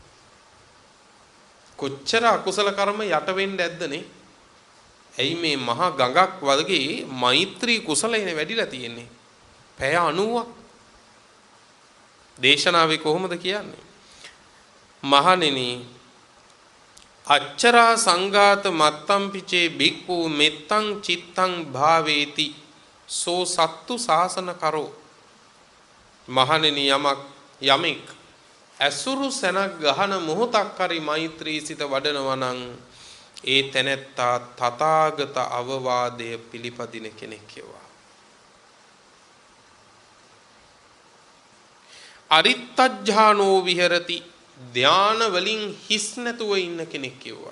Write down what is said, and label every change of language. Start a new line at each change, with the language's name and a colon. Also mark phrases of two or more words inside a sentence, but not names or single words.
Sinhala: කොච්චර අකුසල කර්ම යට වෙන්න ඇද්ද නේ? ඇයි මේ මහා ගඟක් වගේ මෛත්‍රී කුසලයනේ වැඩිලා තියෙන්නේ? පැය 90ක්. දේශනාවේ කොහොමද කියන්නේ?
Pali: මහණෙනි අච්චරා සංඝාත මත්තම් පිචේ බික්ඛු මෙත්තං චිත්තං භාවේති සෝ සත්තු සාසන කරෝ.
Sinhala: මහණෙනි යමෙක් ඇසුරු සැනක් ගහන මොහොතක් හරි මෛත්‍රී සිත වඩනවා නම් ඒ තැනැත්තා තථාගත අවවාදය පිළිපදින කෙනෙක් කියවා.
Pali: අරිත්තජ්ජානෝ විහෙරති
Sinhala: ධාන වලින් හිස් නැතුව ඉන්න කෙනෙක් කියවා.